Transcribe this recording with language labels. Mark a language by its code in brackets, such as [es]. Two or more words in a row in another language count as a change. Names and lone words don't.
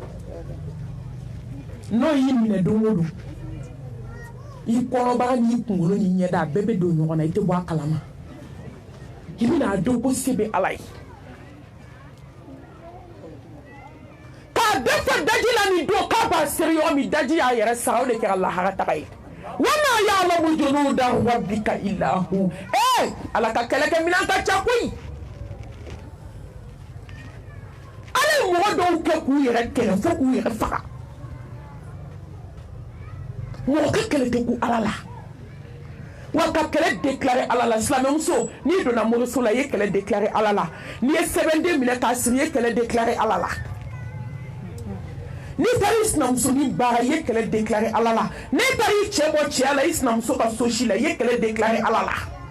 [bm] n'o y'i minɛ don o don i kɔnɔbara n'i kunkolo n'i ɲɛda a bɛɛ bɛ don ɲɔgɔn na i tɛ bɔ a kalama i bɛna a dɔn ko se bɛ ala ye k'a dafa daji la nin don k'a b'a seri yɔrɔ min daji y'a yɛrɛ sara o de kɛra lahara taga ye [ar] وما يعلم جنود ربك إلا هو [bm] ala ka kɛlɛkɛminɛn ka ca koyi ala ye mɔgɔ dɔw kɛ k'u yɛrɛ kɛlɛ fo k'u yɛrɛ faga mɔgɔ ka kɛlɛ tɛ ku Ala la wa ka kɛlɛ déclarer Ala la silamɛmuso n'i donna moriso la i ye kɛlɛ déclarer Ala la n'i ye sɛbɛnden minɛ k'a siri i ye kɛlɛ déclarer Ala la n'i taara i sinamusonin baara i ye kɛlɛ déclarer Ala la n'i taara i cɛ bɔ cɛya la i sinamuso ka so si la i ye kɛlɛ déclarer Ala la